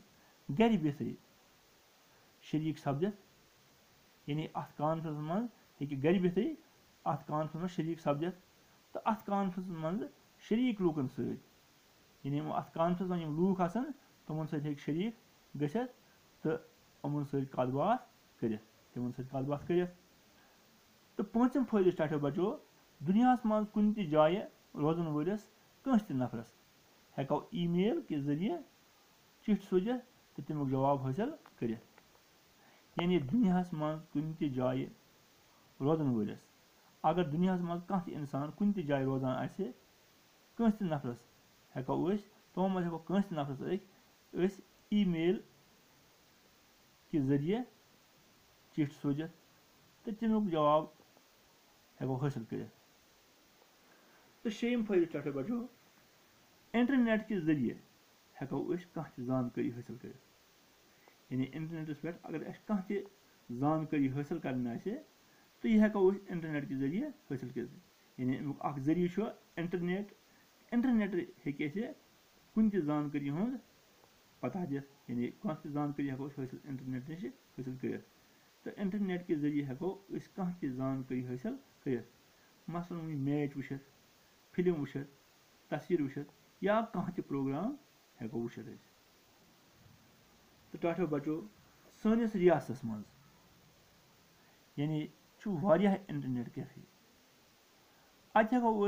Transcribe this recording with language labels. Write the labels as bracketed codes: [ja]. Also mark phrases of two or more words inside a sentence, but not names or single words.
[ks] गर बिहत शरीक सपदित यानी अत कॉन्फ्रेंस मज हेकि गर बिहत अत कॉन्फ्रेंस मज शरीक सपदित तो अत कॉन्फ्रेंस मज शरीक लूकन सत यानी अत कॉन्फ्रेंस मज लूक आसन तमन सत हेक शरीक गसित तो यमन सत कथ बात करित तिमन सत कथ बात करित तो पांचम फायदे टाठो बचो दुनियास मज कुन ति जाय रोजन वलिस कंस ति नफरस हेको [ur] ای میل کے ذریعے [ks] चिट्ठ सोजित तो तमुक जवाब हासिल करित यानी दुनियास मज कुन ति जाय रोजन वलिस अगर दुनियास मज कह ति इंसान कुन ति जाय रोजान आसे कंस ति नफरस हेको तमो मज हेको कंस ति नफरस [ur] ای میل کے ذریعے [ks] चिट्ठ सोजित तो तमुक जवाब हेको हासिल करित तो शेम फायदे टाठो बचो [ur] انٹرنیٹ کے ذریعے [ks] हेको कह जानकारी हासिल करित यानी इंटरनेटस पे अगर कह जानकारी हासिल करना तो यह हेको [ur] انٹرنیٹ کے ذریعے [ks] हासिल कर यानी अमुक अख जरिए इंटरनेट इंटरनेट हेके कुन ति जानकारी हूँ पता दित यानी कह जानकारी हेको हासिल इंटरनेट नश हासिल करित तो [ur] انٹرنیٹ کے ذریعے [ks] हेको कह जानकारी हासिल करित मसलन मैच वुचित फिल्म वुचित तस्वीर वुचित या कह ति प्रोग्राम हेको वुचित तो टाठो बचो सनिस रियासतस मज यानी वारियाह इंटरनेट कैफे अत हेको